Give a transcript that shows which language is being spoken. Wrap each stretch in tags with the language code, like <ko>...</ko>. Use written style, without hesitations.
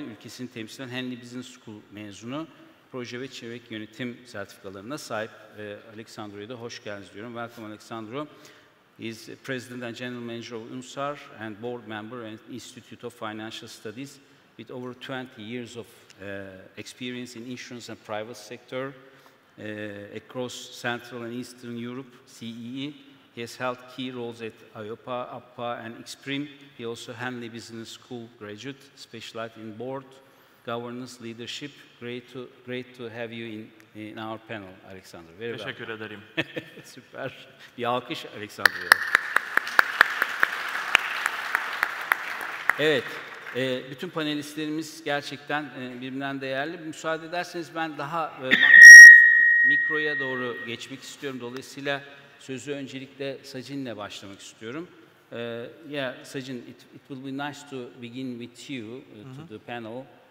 <tr>Ülkesini temsil eden Henley Business School mezunu. Proje ve çevre yönetim sertifikalarına sahip. Alexandru'ya da hoş geldiniz diyorum.</tr> <en>Welcome, Alexandru. He is President and General Manager of UNSAR and Board Member at Institute of Financial Studies with over 20 years of experience in insurance and private sector across Central and Eastern Europe, CEE. He has held key roles at AIOPA, APPA, and Exprim. He also Henley Business School graduate, specialized in board governance, leadership. Great to have you in our panel, Alexander. Very</en> <tr>Teşekkür ederim. Süper. Bir alkış Alexander'a. Evet, bütün panelistlerimiz gerçekten birbirinden değerli. Müsaade ederseniz ben daha mikroya doğru geçmek istiyorum. Dolayısıyla sözü öncelikle Sajin'le başlamak istiyorum.</tr> <en>Yeah, Sajin, it will be nice to begin with you to the panel.</en>